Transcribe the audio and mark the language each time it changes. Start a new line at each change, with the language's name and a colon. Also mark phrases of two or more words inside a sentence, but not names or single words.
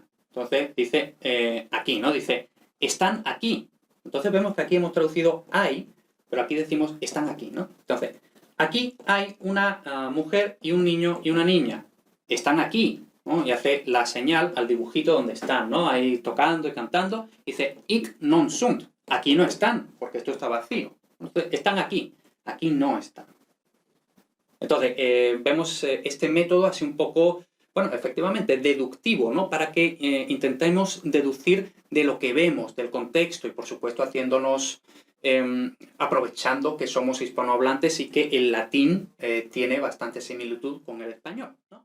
Spanish: Entonces, dice aquí, ¿no? Dice, están aquí. Entonces vemos que aquí hemos traducido hay, pero aquí decimos están aquí, ¿no? Entonces, aquí hay una mujer y un niño y una niña. Están aquí, ¿no? Y hace la señal al dibujito donde están, ¿no? Ahí tocando y cantando. Dice,
Latin: ic non sunt.
Spanish: Aquí no están, porque esto está vacío. Entonces, están aquí. Aquí no están. Entonces, vemos este método así un poco, bueno, efectivamente, deductivo, ¿no? Para que intentemos deducir de lo que vemos, del contexto y, por supuesto, haciéndonos, aprovechando que somos hispanohablantes y que el latín tiene bastante similitud con el español, ¿no?